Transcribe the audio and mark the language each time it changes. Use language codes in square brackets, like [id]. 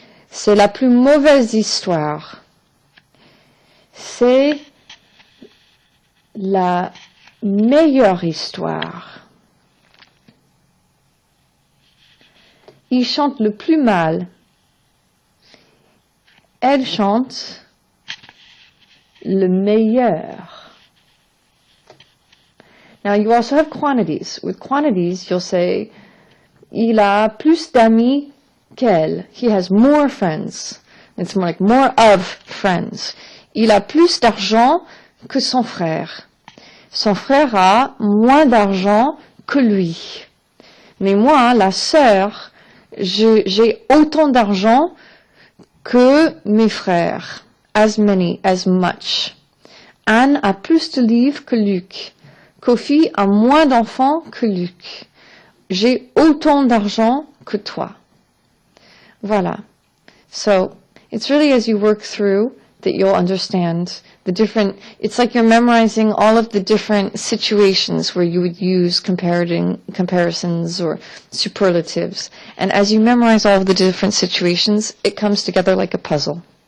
[fr] C'est la plus mauvaise histoire. C'est la meilleure histoire. Il chante le plus mal. Elle chante le meilleur. [en] Now you also have quantities. With quantities, you'll say, [fr] il a plus d'amis qu'elle. [en] He has more friends. It's more like more of friends. [fr] Il a plus d'argent que son frère. Son frère a moins d'argent que lui. Mais moi, la sœur, j'ai autant d'argent que mes frères. [en] As many, as much. [fr] Anne a plus de livres que Luc. Kofi a moins d'enfants que Luc. J'ai autant d'argent que toi. Voilà. [en] So, it's really as you work through that you'll understand the different, it's like you're memorizing all of the different situations where you would use comparisons or superlatives. And as you memorize all of the different situations, it comes together like a puzzle.